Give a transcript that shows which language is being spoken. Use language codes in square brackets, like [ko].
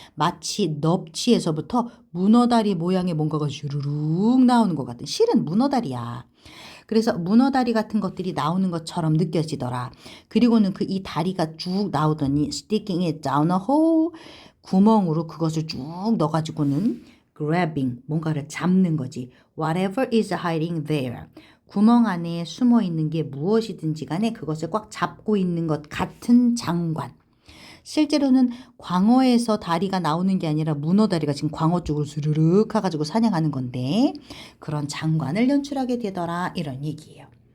[ko] 마치 넙치에서부터 문어다리 모양의 뭔가가 주르륵 나오는 것 같은, 실은 문어다리야. 그래서 문어다리 같은 것들이 나오는 것처럼 느껴지더라. 그리고는 그 이 다리가 쭉 나오더니 [en] sticking it down a hole, [ko] 구멍으로 그것을 쭉 넣어가지고는 grabbing, 뭔가를 잡는 거지. [en] Whatever is hiding there. [ko] 구멍 안에 숨어 있는 게 무엇이든지 간에 그것을 꽉 잡고 있는 것 같은 장관. 실제로는 광어에서 다리가 나오는 게 아니라 문어 다리가 지금 광어 쪽으로 스르륵 해가지고 사냥하는 건데 그런 장관을 연출하게 되더라 이런 얘기예요.